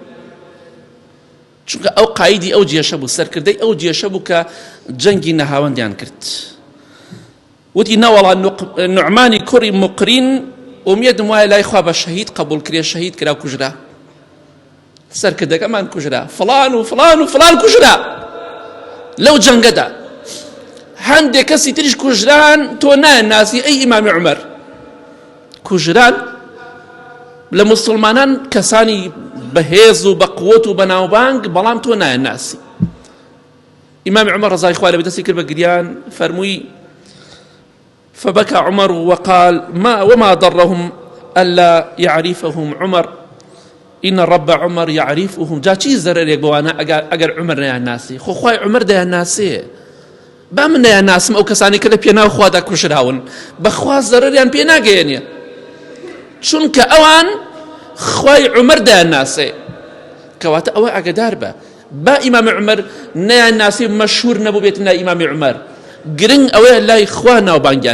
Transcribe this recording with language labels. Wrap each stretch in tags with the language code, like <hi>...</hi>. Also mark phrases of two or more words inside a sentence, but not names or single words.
<ckb>چونکە ئەو قایدی ئەو جێشە بوو سەرکردەی ئەو جێشە بوو کە جەنگی نەهاوەندیان کرد وتی نەوەڵا نوعمانی کوڕی مقرین ئومێدم وایە لای خوا بە شەهید قبول کرێ شەهید کرا و کوژرا سەرکردەکەمان کوژرا فڵان و فڵان و فڵان کوژرا لەو جەنگەدا هەندێک کەسی تریش کوژران تۆ ناناسی ئەی ئیمامی عومەر کوژران لە موسڵمانان کەسانی بەهێز و بەقووت و بەناوبانگ بەڵام تۆ ناناسی ئیمامی عومەر ڕەزای خوای لێبێ دەستی کرد بە گریان فەرمووی</ckb> <ar>فبكى عمر وقال وما ضرهم ألا يعرفهم عمر إن الرب عمر يعرفهم</ar> <ckb>جا چی زەرێک بۆوانە ئەگەر عمر نەیاناسی خۆ خوای عمر دەیاناسێ با من نەیاناسم ئەو کەسانی کە لە پێناو خوادا کوژراون بەخوا زەرەریان پێ ناگەیەنێ چونکە ئەوان خوای عمر دەیاناسێ کەواتە ئەوە ئاگادار بە با ئیمامی عومەر نەیاناسی مەشهوور نەبوو بێتە لای ئیمامی عومەر گرنگ ئەوەیە لای خوا ناوبانگیان</ckb>